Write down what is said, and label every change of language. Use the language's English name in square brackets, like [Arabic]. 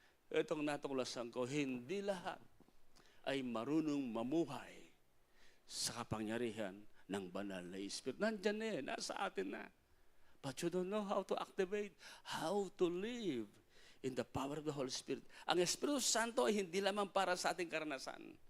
[Filipino] Itong natuklasan ko, hindi lahat ay marunong mamuhay sa kapangyarihan ng banal na Espiritu. Nandyan nasa atin na. [English] But you don't know how to activate, how to live in the power of the Holy Spirit. [Filipino] Ang Espiritu Santo ay hindi lamang para sa ating karanasan.